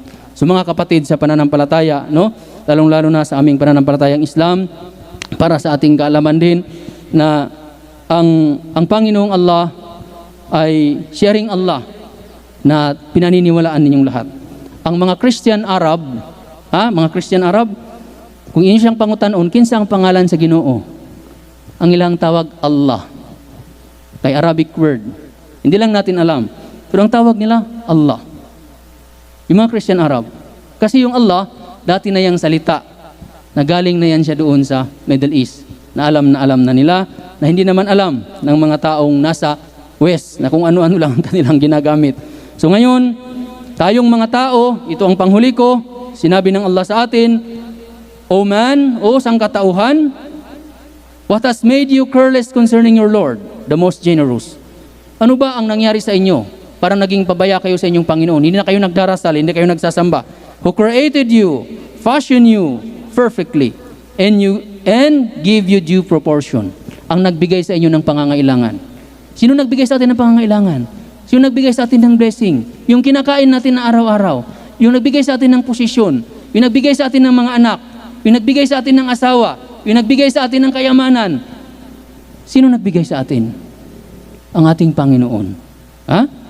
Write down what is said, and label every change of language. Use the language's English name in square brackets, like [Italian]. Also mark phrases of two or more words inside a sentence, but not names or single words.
[Filipino] So mga kapatid sa pananampalataya, no? Lalong-lalo na sa aming pananampalatayang Islam, para sa ating kaalaman din na ang Panginoong Allah ay sharing Allah na pinaniniwalaan ninyong lahat. Ang mga [English] Christian Arab, [Cebuano] kung inyo siyang pangutanon, kinsa ang pangalan sa Ginoo? Ang ilang tawag Allah. [English] Kay Arabic word. [Filipino] Hindi lang natin alam. Pero ang tawag nila, Allah. Yung mga [English] Christian Arab. [Filipino] Kasi yung Allah, dati na yung salita, na galing na yan siya doon sa Middle East, na alam na nila, na hindi naman alam ng mga taong nasa West, na kung ano-ano lang ang kanilang ginagamit. So ngayon, tayong mga tao, ito ang panghuli ko, sinabi ng Allah sa atin, [English] O man, [Filipino] o sangkatauhan, [English] what has made you careless concerning your Lord, the most generous? [Filipino] Ano ba ang nangyari sa inyo? Para naging pabaya kayo sa inyong Panginoon. Hindi na kayo nagdarasal, hindi kayo nagsasamba. [English] Who created you, fashioned you perfectly, and give you due proportion. [Filipino] Ang nagbigay sa inyo ng pangangailangan. Sino nagbigay sa atin ng pangangailangan? Sino nagbigay sa atin ng blessing? Yung kinakain natin na araw-araw. Yung nagbigay sa atin ng posisyon. Yung nagbigay sa atin ng mga anak. Yung nagbigay sa atin ng asawa. Yung nagbigay sa atin ng kayamanan. Sino nagbigay sa atin? Ang ating Panginoon. Ha?